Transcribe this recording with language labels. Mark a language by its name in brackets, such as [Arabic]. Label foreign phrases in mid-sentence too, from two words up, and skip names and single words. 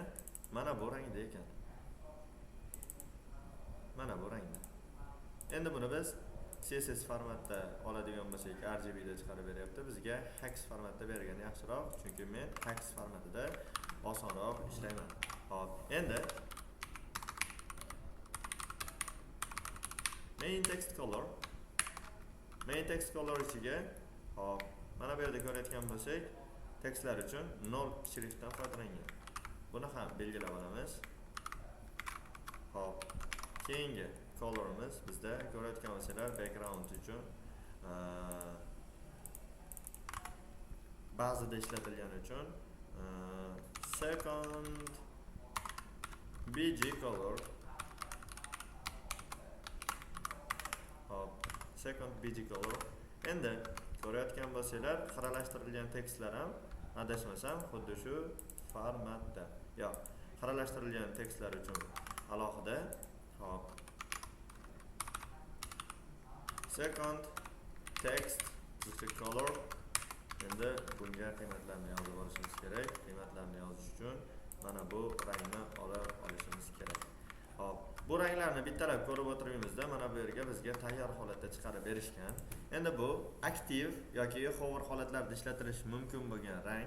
[Uzbek] Mana bu rangda ekan. Mana bu rangda. Endi buni biz CSS formatda oladigan bo'lsak, RGB da chiqarib beryapti. Bizga hex formatda bergani yaxshiroq, chunki men hex formatida osonroq ishlayman. Hop, endi [English] main text color [Uzbek] ichiga hop, mana bu yerda ko'rayotgan bo'lsak, tekstlar uchun 0 shriftdan foydalangan. Buni ham belgilab olamiz. Hop, keyingi colorimiz bizda ko'rayotgan bo'lsalar background uchun ba'zida ishlatilgani uchun [English] second bg color. Hop, second bg color. [Uzbek] Endi ko'rayotgan bo'lsalar, xiralashtirilgan tekstlar ham adashmasam xuddi shu formatda. Yo'q, xiralashtirilgan tekstlar uchun alohida. Hop, [English] second text color. [Uzbek] Endi bunga qiymatlarni yozib olishimiz kerak. Qiymatlarni yozish uchun mana bu rangni olishimiz kerak. Hop, bu ranglarni bittalab ko'rib o'tirganimizda mana bu yerga bizga tayyor holatda chiqarib berishgan. Endi bu aktiv yoki hover holatlarda ishlatilishi mumkin bo'lgan rang.